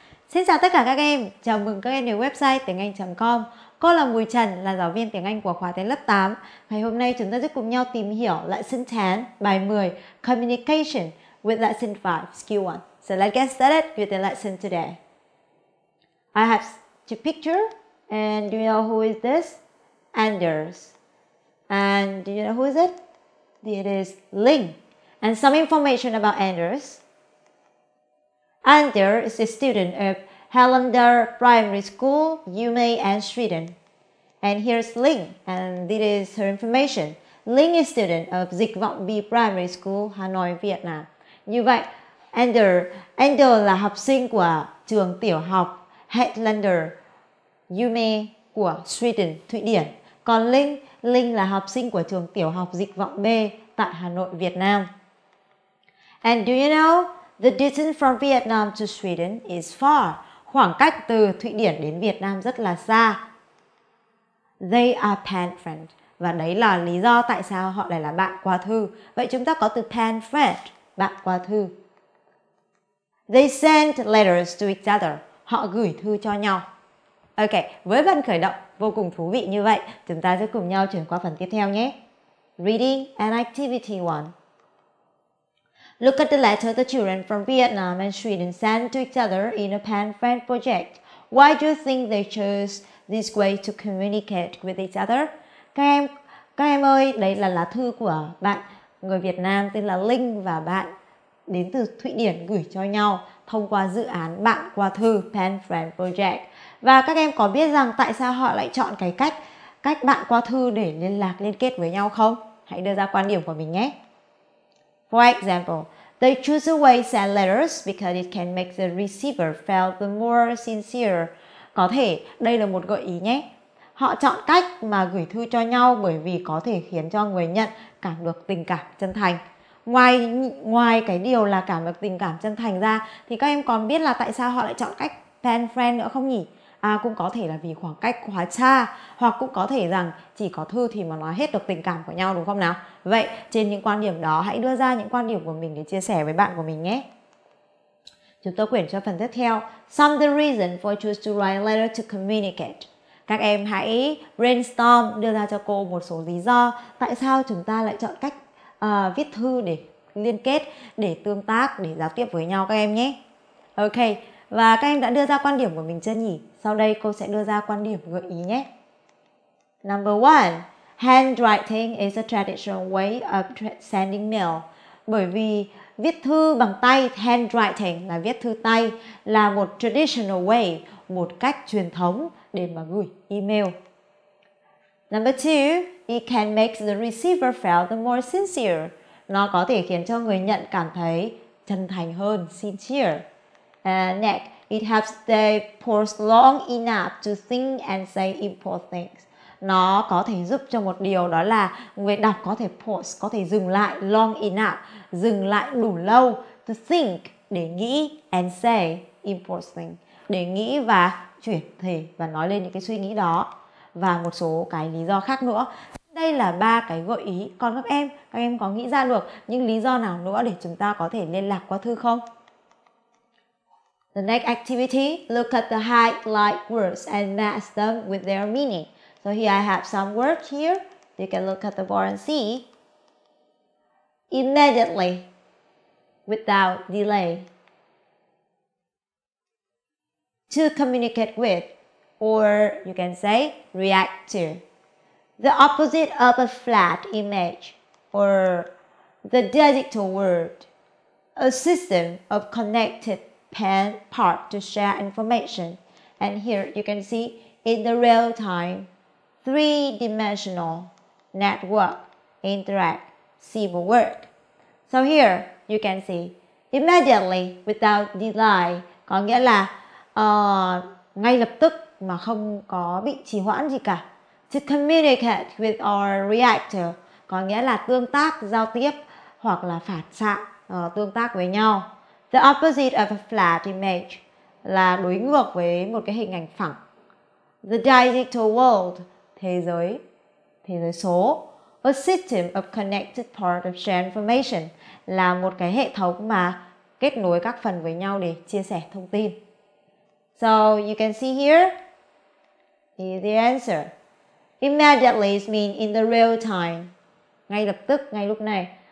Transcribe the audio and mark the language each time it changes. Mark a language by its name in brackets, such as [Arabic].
[Vietnamese] Xin chào tất cả các em, chào mừng các em đến website tiếng anh.com. Cô là Mùi Trần, là giáo viên tiếng Anh của khóa tiếng lớp 8. Ngày hôm nay chúng ta sẽ cùng nhau tìm hiểu Lesson 10, bài 10, [English] Communication with Lesson 5, Skill 1. So let's get started with the lesson today. I have two pictures, and do you know who is this? Anders. And do you know who is it? It is Linh. And some information about Anders. Anders is a student of Helander Primary School, Umeå and Sweden. And here's Linh, and this is her information. Linh is student of Dịch vọng B Primary School, Hà Nội, Việt Nam. [Vietnamese] Như vậy, Anders là học sinh của trường tiểu học Helander Umeå của Sweden, Thụy Điển. Còn Linh là học sinh của trường tiểu học Dịch vọng B tại Hà Nội, Việt Nam. [English] And do you know the distance from Vietnam to Sweden is far? [Vietnamese] Khoảng cách từ Thụy Điển đến Việt Nam rất là xa. [English] They are pen friends. [Vietnamese] Và đấy là lý do tại sao họ lại là bạn qua thư. Vậy chúng ta có từ [English] pen friend, [Vietnamese] bạn qua thư. [English] They send letters to each other. [Vietnamese] Họ gửi thư cho nhau. Ok, với phần khởi động vô cùng thú vị như vậy, chúng ta sẽ cùng nhau chuyển qua phần tiếp theo nhé. [English] Reading and Activity 1. Look at the letter the children from Vietnam and Sweden sent to each other in a pen friend project. Why do you think they chose this way to communicate with each other? [Vietnamese] Các em ơi, đây là lá thư của bạn người Việt Nam tên là Linh và bạn đến từ Thụy Điển gửi cho nhau thông qua dự án bạn qua thư [English] pen friend project. [Vietnamese] Và các em có biết rằng tại sao họ lại chọn cái cách bạn qua thư để liên kết với nhau không? Hãy đưa ra quan điểm của mình nhé. [English] For example, they choose a way send letters because it can make the receiver feel the more sincere. [Vietnamese] Có thể đây là một gợi ý nhé. Họ chọn cách mà gửi thư cho nhau bởi vì có thể khiến cho người nhận cảm được tình cảm chân thành. Ngoài cái điều là cảm được tình cảm chân thành ra thì các em còn biết là tại sao họ lại chọn cách pen friend nữa không nhỉ? Cũng có thể là vì khoảng cách quá xa, hoặc cũng có thể rằng chỉ có thư thì mà nói hết được tình cảm của nhau, đúng không nào? Vậy trên những quan điểm đó hãy đưa ra những quan điểm của mình để chia sẻ với bạn của mình nhé. Chúng tôi chuyển cho phần tiếp theo. [English] Some the reason for choose to write a letter to communicate. [Vietnamese] Các em hãy brainstorm, đưa ra cho cô một số lý do tại sao chúng ta lại chọn cách viết thư để liên kết, để tương tác, để giao tiếp với nhau các em nhé. Ok, và các em đã đưa ra quan điểm của mình chưa nhỉ? Sau đây cô sẽ đưa ra quan điểm gợi ý nhé. [English] Number 1. Handwriting is a traditional way of sending mail. [Vietnamese] Bởi vì viết thư bằng tay, handwriting là viết thư tay, là một [English] traditional way, [Vietnamese] một cách truyền thống để mà gửi email. [English] Number 2. It can make the receiver feel the more sincere. [Vietnamese] Nó có thể khiến cho người nhận cảm thấy chân thành hơn, sincere. [English] Next, it helps they pause long enough to think and say important things. [Vietnamese] Nó có thể giúp cho một điều, đó là người đọc có thể pause, có thể dừng lại, [English] long enough, [Vietnamese] dừng lại đủ lâu, [English] to think, [Vietnamese] để nghĩ, [English] and say important things, [Vietnamese] để nghĩ và chuyển thể và nói lên những cái suy nghĩ đó, và một số cái lý do khác nữa. Đây là 3 cái gợi ý. Còn các em có nghĩ ra được những lý do nào nữa để chúng ta có thể liên lạc qua thư không? [English] The next activity, look at the highlight words and match them with their meaning. So here I have some words here. You can look at the board and see. Immediately, without delay. To communicate with, or you can say react to. The opposite of a flat image, or the digital word. A system of connected parts to share information. And here you can see in the real time, three-dimensional network interact civil work. So here you can see immediately without delay, [Vietnamese] có nghĩa là ngay lập tức mà không có bị trì hoãn gì cả. [English] To communicate with or react to, [Vietnamese] có nghĩa là tương tác, giao tiếp hoặc là phản xạ, tương tác với nhau. [English] The opposite of a flat image [Vietnamese] là đối ngược với một cái hình ảnh phẳng. [English] The digital world, [Vietnamese] thế giới số. [English] A system of connected part of shared information, [Vietnamese] là một cái hệ thống mà kết nối các phần với nhau để chia sẻ thông tin. [English] So you can see here is the answer. Immediately is mean in the real time, [Vietnamese] ngay lập tức, ngay lúc này.